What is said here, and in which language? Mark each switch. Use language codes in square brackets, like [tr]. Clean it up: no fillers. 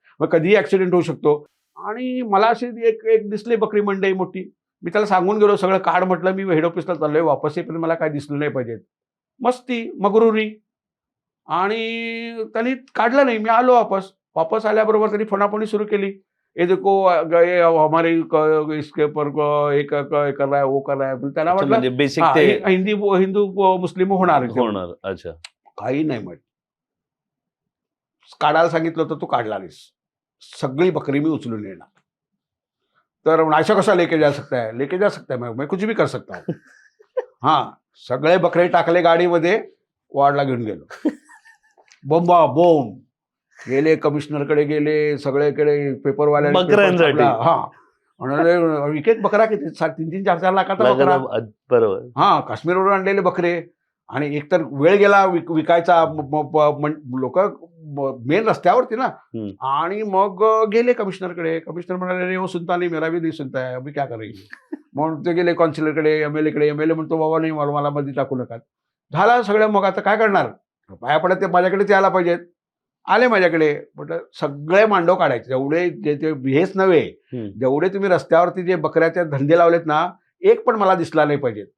[mr] मग कधीही ऍक्सिडेंट होऊ शकतो. आणि मला अशी एक दिसली बकरी मंडई मोठी. मी त्याला सांगून गेलो सगळं काढ म्हटलं, मी हेड ऑफिसला चाललोय, वापस येईपर्यंत मला काय दिसलं नाही पाहिजेत. मस्ती मगरुरी. आणि त्यांनी काढलं नाही. मी आलो वापस आल्याबरोबर त्यांनी फोनाफोनी सुरू केली. [hi] हे देखो ये हमारे इसके पर एक कर रहा है वो कर रहा है. [mr] त्याला म्हटलं बेसिक हिंदू मुस्लिम होणार. अच्छा, काही नाही म्हण. काढायला सांगितलं होतं, तू काढला नाहीस. सगळी बकरी मी उचलून येणार. [hi] तर ऐसा कसा लेके जा सकता है? लेके जा सकता है, मैं कुछ भी कर सकता हूँ. [mr] हा, सगळे बकरे टाकले गाडीमध्ये, वार्डला घेऊन गेलो. बोंबा बोंब गेले, कमिशनरकडे गेले, सगळेकडे पेपरवाल्यांसाठी. हा, म्हणाले एक बकरा किती 3-3, 4-4 लाखाचा बकरा. बरोबर. हा, काश्मीरवरून आणलेले बकरे. आणि एकतर वेळ गेला विकायचा, लोक मेन रस्त्यावरती ना. आणि मग गेले कमिशनरकडे. [hi] कमिशनर म्हणाले वो सुनता नहीं, मेरा भी नहीं सुनता है, अभी क्या करेंगे. [mr] म्हणून ते गेले कॉन्सिलरकडे, एमएलए कडे. एमएलए म्हणतो बाबा नाही, मला मध्ये टाकू नका. झाला सगळं. मग आता काय करणार? पाया पडत ते माझ्याकडेच यायला पाहिजेत. आले माझ्याकडे. म्हटलं सगळे मांडव काढायचे, जेवढे जे हेच नव्हे, जेवढे तुम्ही रस्त्यावरती जे बकऱ्याचे धंदे लावलेत ना, एक पण मला दिसला नाही पाहिजेत.